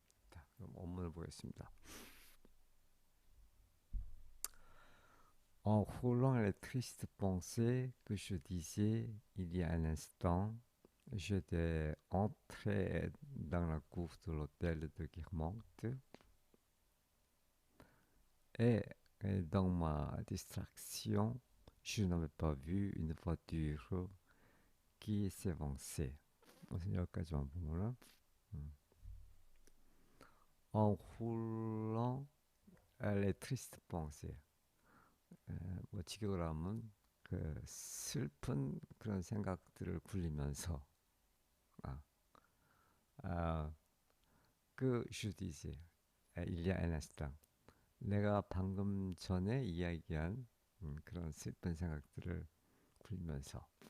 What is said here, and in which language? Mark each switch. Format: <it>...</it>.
<ko>자, 그럼 원문을 보겠습니다.</ko> <fr>En roulant les tristes pensées que je disais il y a un instant, j'étais entré dans la cour de l'hôtel de Guermantes et, et dans ma distraction, je n'avais pas vu une voiture qui s'avançait.</fr> <ko>무슨 여기까지만 보면은</ko> <fr>en roulant les tristes pensées</fr> <ko>뭐 직역을 하면 그 슬픈 그런 생각들을 굴리면서 아, 아, 그 슈디지 일리아 에나스당 내가 방금 전에 이야기한 그런 슬픈 생각들을 굴리면서</ko>